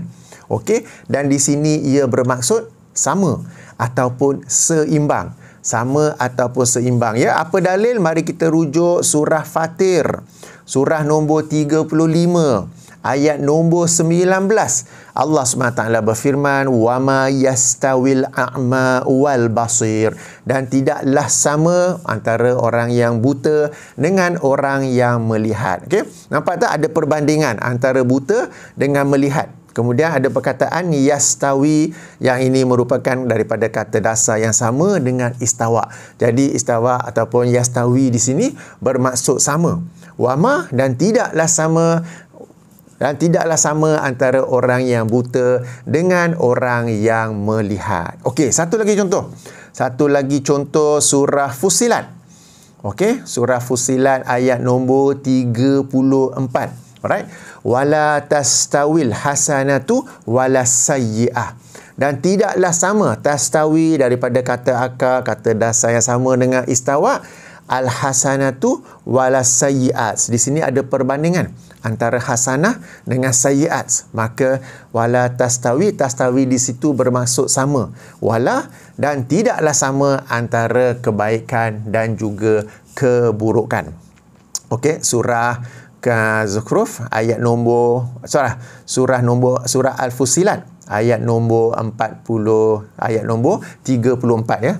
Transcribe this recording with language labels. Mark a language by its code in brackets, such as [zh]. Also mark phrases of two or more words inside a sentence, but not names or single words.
[ms] Okey, dan di sini ia bermaksud sama ataupun seimbang. Sama ataupun seimbang, ya. Apa dalil? Mari kita rujuk surah Fatir, surah nombor 35 ayat nombor 19. Allah SWT berfirman, [ar] وما يستوي الأعمى والبصير, [ms] dan tidaklah sama antara orang yang buta dengan orang yang melihat. Okey, nampak tak ada perbandingan antara buta dengan melihat. Kemudian ada perkataan yastawi, yang ini merupakan daripada kata dasar yang sama dengan istawa. Jadi istawa ataupun yastawi di sini bermaksud sama. Wama, dan tidaklah sama antara orang yang buta dengan orang yang melihat. Okey, satu lagi contoh surah Fussilat. Okey, surah Fussilat ayat nombor 34. Alright, [ar] ولا تستوي الحسنة ولا السيئة, [ms] dan tidaklah sama. Tastawi daripada kata akar, kata dasar yang sama dengan istawa. [ar] الحسنة ولا السيئات, [ms] di sini ada perbandingan antara hasanah dengan sayyi'at. Maka [ar] ولا تستوي [ms] di situ bermaksud sama. Wala, dan tidaklah sama antara kebaikan dan juga keburukan. Okey, surah Zukhruf ayat nombor surah Al-Fussilat ayat nombor 34 ya.